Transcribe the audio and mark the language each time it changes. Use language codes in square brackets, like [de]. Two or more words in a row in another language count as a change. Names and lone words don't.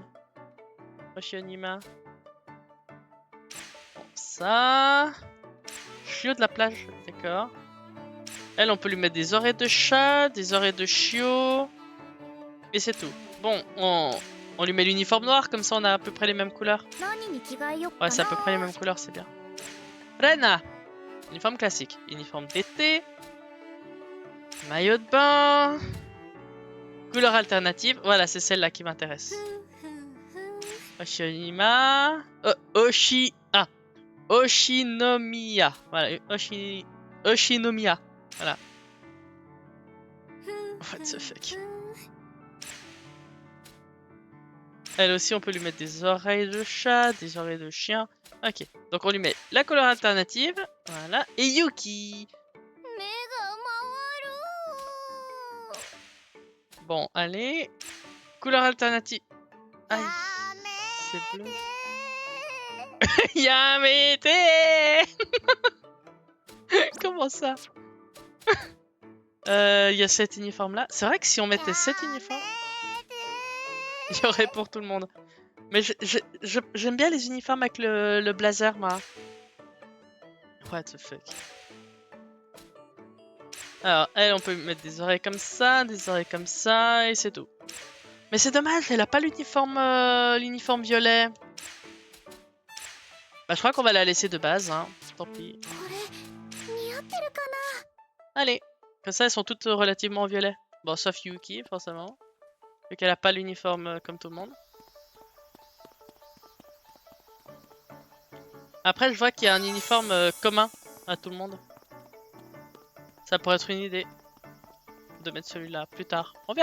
[fr] Oshionima. Bon, ça... Chiot de la plage, d'accord. Elle, on peut lui mettre des oreilles de chat, des oreilles de chiot. Et c'est tout. Bon, on lui met l'uniforme noir, comme ça on a à peu près les mêmes couleurs. [ja] 何に着替えよっか [fr] Ouais, な c'est à peu près les mêmes couleurs, c'est bien. Rena. Uniforme classique. Uniforme d'été. Maillot de bain. Couleur alternative. Voilà, c'est celle-là qui m'intéresse. Oshionima. Oshinomiya. Voilà, Oshinomiya. Voilà. [en] What the fuck. [fr] Elle aussi, on peut lui mettre des oreilles de chat, des oreilles de chien. Ok, donc on lui met la couleur alternative. Voilà. Et Yuki. [ja] 目が [fr] Bon, allez. Couleur alternative. [ja] 回 [fr] Aïe, [ja] る [fr] c'est bleu. [ja] やめて [fr] Yamete. Comment ça? Il y a cet uniforme là. C'est vrai que si on mettait cet uniforme, il y aurait pour tout le monde. Mais j'aime bien les uniformes avec le blazer, moi. [en] What the fuck. [fr] Alors, elle, on peut lui mettre des oreilles comme ça, des oreilles comme ça, et c'est tout. Mais c'est dommage, elle a pas l'uniforme violet. Bah, je crois qu'on va la laisser de base, hein. Tant pis. [ja] これ似合ってるか [fr] Allez. Comme ça, elles sont toutes relativement violet. Bon, sauf Yuki, forcément. Vu qu'elle a pas l'uniforme comme tout le monde. Après, je vois qu'il y a un uniforme commun à tout le monde. Ça pourrait être une idée de mettre celui-là plus tard.